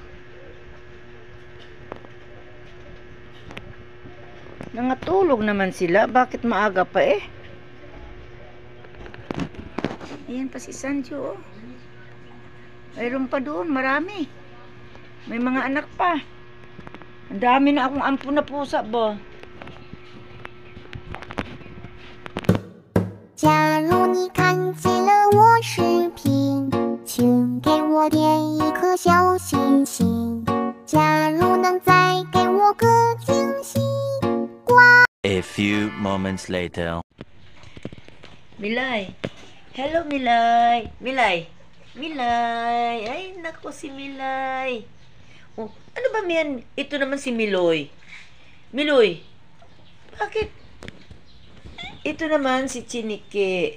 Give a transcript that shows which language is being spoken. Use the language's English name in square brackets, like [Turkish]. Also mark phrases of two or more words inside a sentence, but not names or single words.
[Filipino] Nangatulog naman sila. Bakit maaga pa eh? Ayan pa si Sanjo, oh. Mayroon pa doon, marami. May mga anak pa. Ang dami na akong ampun na pusa ba? [Chinese] 假如你看见了我视频，请给我点一颗小心心。假如能再给我个惊喜，挂。 [English] A few moments later. [Filipino] Milay. Hello, Milay. Milay. Milay. Ay, naku si Milay. Oh, ano ba yan? Ito naman si Miloy. Miloy. Bakit? Ito naman si Chiniki.